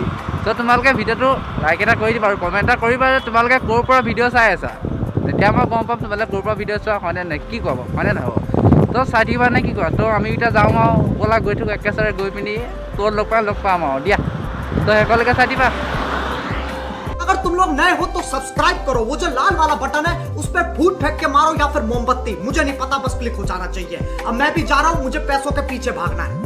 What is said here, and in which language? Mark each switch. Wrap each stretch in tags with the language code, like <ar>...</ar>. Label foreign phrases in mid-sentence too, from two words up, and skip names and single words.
<as>ত' তোমালোকে ভিডিঅ'টো লাইক এটা কৰি দিবা আৰু কমেণ্ট এটা কৰিবা যে তোমালোকে ক'ৰ পৰা ভিডিঅ' চাই আছা। তেতিয়া মই গম পাম তোমালোকে ক'ৰ পৰা ভিডিঅ' চোৱা, হয়নে নাই, কি ক'ব হয়নে নহ'ব। তো চাই থাকিবা নে কি কোৱা। তো আমি এতিয়া যাওঁ আৰু ব'লা, গৈ থাকোঁ একেচাৰে, গৈ পিনি ক'ত লগ পাম আৰু দিয়া। তো শেষলৈকে চাই দিবা।</as> <hi>अगर तुम लोग नए हो तो सब्सक्राइब करो, वो जो लाल वाला बटन है उस पर फूट फेंक के मारो या फिर मोमबत्ती, मुझे नहीं पता, बस क्लिक हो जाना चाहिए। अब मैं भी जा रहा हूं, मुझे पैसों के पीछे भागना है।</hi>